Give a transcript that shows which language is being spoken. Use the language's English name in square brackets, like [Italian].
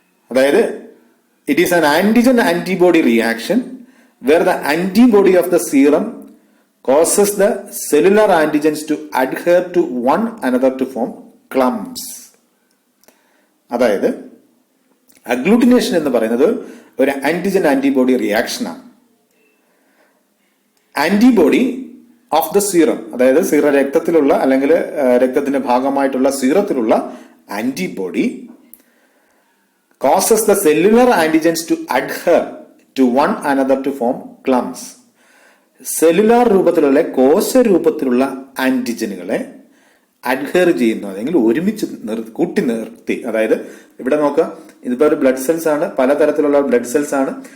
[Malayalam] അതായത് [English] It is an antigen antibody reaction where the antibody of the serum causes the cellular antigens to adhere to one another to form clumps. [Malayalam] അതായത് agglutination എന്ന് പറയുന്നത് ഒരു antigen antibody റിയാക്ഷനാണ്. [English] antibody of the serum, [Malayalam] അതായത് രക്തത്തിലുള്ള അല്ലെങ്കിൽ രക്തത്തിന്റെ ഭാഗമായിട്ടുള്ള സീറത്തിലുള്ള antibody [English] causes the cellular antigens to adhere to one another to form clumps. [Malayalam] Cellular രൂപത്തിലുള്ള കോശ രൂപത്തിലുള്ള ആന്റിജനുകളെ അഡ്ഹെയർ ചെയ്യുന്നു, അല്ലെങ്കിൽ ഒരുമിച്ച് കൂട്ടി നിർത്തി. അതായത് ഇവിടെ നോക്കുക, ഇതിപ്പോ ഒരു ബ്ലഡ് സെൽസ് ആണ്, പലതരത്തിലുള്ള ബ്ലഡ് സെൽസ് ആണ്.